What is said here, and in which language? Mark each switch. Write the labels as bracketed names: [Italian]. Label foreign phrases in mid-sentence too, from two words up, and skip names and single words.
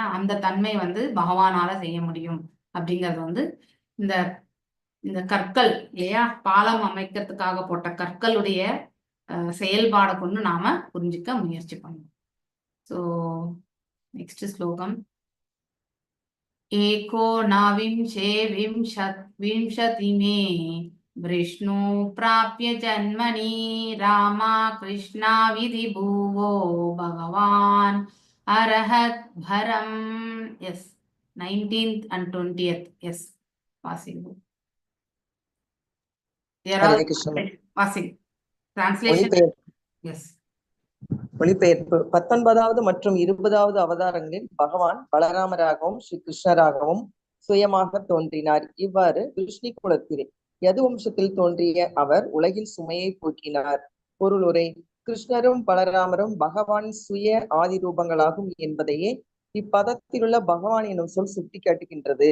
[Tamil] அந்த தன்மை வந்து பகவானால செய்ய முடியும் அப்படிங்கிறது வந்து இந்த இந்த கற்கள் இல்லையா, பாலம் அமைக்கிறதுக்காக போட்ட கற்களுடைய செயல்பாடை கொண்டு நாம புரிஞ்சுக்க முயற்சி பண்ணணும். [English] so next slokam. [Sanskrit] एको नविंशे विंशति मे विष्णु प्राप्य जन्मनि रामा कृष्णा विधि भुवो भगवान अरहत भरम. [English] Yes, 19th and 20th. Yes, possible. [Tamil] ஹரே கிருஷ்ணா. [English] Passing. Translation. Yes. [Tamil] மொழிபெயர்ப்பு. 19வது மற்றும் 20வது அவதாரங்களில் பகவான் பலராமராகவும் ஸ்ரீ கிருஷ்ணராகவும் சுயமாக தோன்றினார். இவ்வாறு விஷ்ணு குலத்திலே யது வம்சத்தில் தோன்றிய அவர் உலகில் சுமையை போக்கினார். பொருளுரை. கிருஷ்ணரும் பலராமரும் பகவான் சுய ஆதி ரூபங்களாகும் என்பதையே இப்பதத்திலுள்ள பகவான் எனும் சொல் சுட்டி காட்டுகின்றது.